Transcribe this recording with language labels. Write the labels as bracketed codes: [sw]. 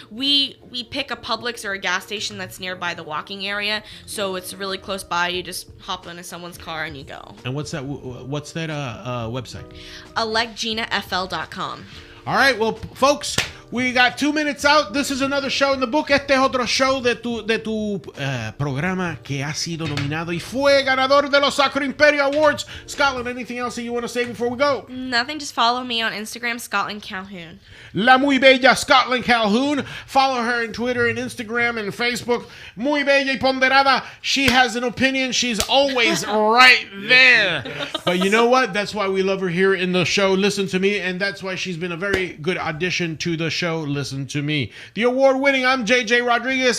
[en] We pick a Publix or a gas station that's nearby the walking area, so it's really close by. You just hop into someone's car and you go. And what's that website? electginafl.com. All right, well, folks, we got 2 minutes out. This is another show in the book. [es] Este es otro show de tu programa que ha sido nominado y fue ganador de los Sacro Imperio Awards. [en] Scotland, anything else that you want to say before we go? Nothing. Just follow me on Instagram, Scotland Calhoun. [es] La muy bella Scotland Calhoun. [en] Follow her on Twitter and Instagram and Facebook. Muy bella y ponderada. She has an opinion. She's always right there. But you know what? That's why we love her here in the show, Listen to Me. And that's why she's been a very good addition to the show, Listen to Me. The award-winning, I'm JJ Rodriguez.